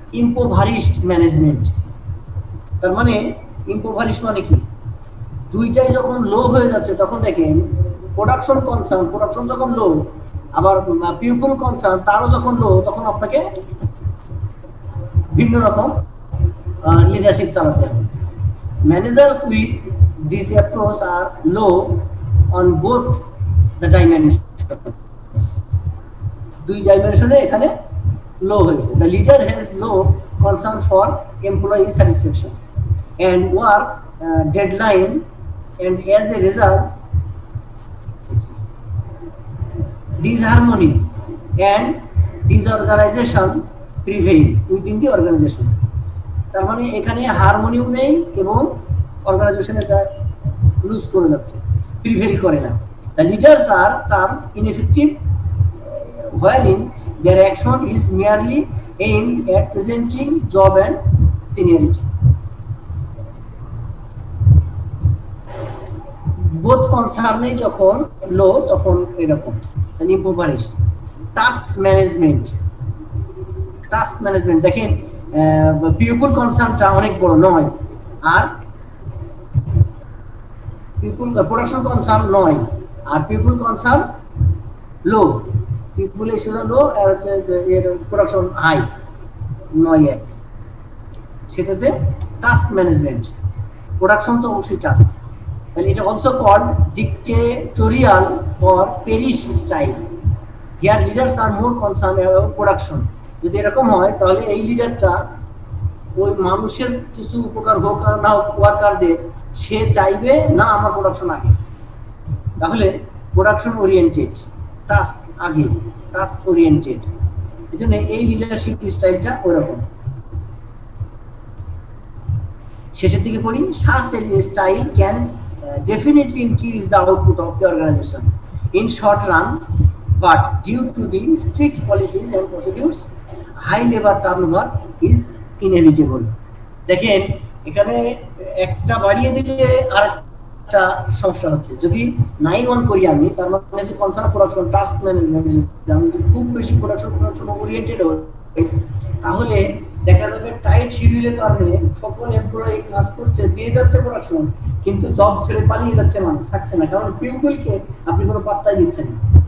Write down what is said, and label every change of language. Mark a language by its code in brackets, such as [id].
[bn] ইম্পোভারিশড management, তার মানে ইম্পোভারিশড মানে কি, দুইটাই যখন লো হয়ে যাচ্ছে তখন দেখেন প্রোডাকশন কনসার্ন, প্রোডাকশন যখন লো, আবার পিপল কনসার্ন তারও যখন লো, তখন আপনাকে ভিন্ন রকম লিডারশিপ চালাতে হবে। [en] managers with this approach are low on both the dimension, [bn] দুই ডাইমেনশনে এখানে লো হয়েছে। [en] The leader has low concern for employee satisfaction and work deadline, and as a result disharmony and disorganization prevail within the organization। [bn] তার মানে এখানে হারমোনিও নেই এবং organisation এটা loose করে যাচ্ছে, প্রিভেল করে না। [en] The leaders are termed ineffective wherein their action is merely aimed at presenting job and seniority। [bn] Both কনসার্নে যখন লো তখন এরকম ইম্পোভারিশ। টাস্ক ম্যানেজমেন্ট, টাস্ক ম্যানেজমেন্ট দেখেন পিপল কনসার্নটা অনেক বড় নয়, আর পিপল প্রোডাকশন কনসার্ন নয়, আর পিপল কনসার্ন লো, পিপল ইস্যুটা লো আর হচ্ছে এর প্রোডাকশন হাই 9-1, সেটাতে টাস্ক ম্যানেজমেন্ট। প্রোডাকশন তো অবশ্যই টাস্ক, তাহলে এটা [en] Also called dictatorial or perish style. Here leaders are more concern about production. [bn] যদি এরকম হয় তাহলে এই লিডারটা ওই মানুষের কিছু উপকার হোক আর না হোক ওয়ার্কারদের, সে চাইবে না আমার প্রোডাকশন আগে, তাহলে প্রোডাকশন ওরিয়েন্টেড, টাস্ক আগে, টাস্ক ওরিয়েন্টেড। এই জন্য এই লিডারশিপ স্টাইলটা ওইরকম। শেষের দিকে পড়ি, [en] such a style can definitely increase the output of the organization in short run, but due to the strict policies and procedures, high labor turnover is inevitable। [bn] দেখেন এখানে একটা বাড়িয়ে দিলে আর একটা সমস্যা হচ্ছে। যদি 9-1 করি আমি, তার মানে যে কনসার্ন প্রোডাকশন টাস্ক ম্যানেজমেন্ট, আমি যদি খুব বেশি প্রোডাকশন ওরিয়েন্টেড হই, তাহলে দেখা যাবে টাইট শিডিউলের কারণে সকল এমপ্লয়ি কাজ করছে, দিয়ে যাচ্ছে প্রোডাকশন, কিন্তু জব ছেড়ে পালিয়ে যাচ্ছে, মানুষ থাকছে না, কারণ পিপলকে আপনি কোনো পাত্তাই দিচ্ছেন না।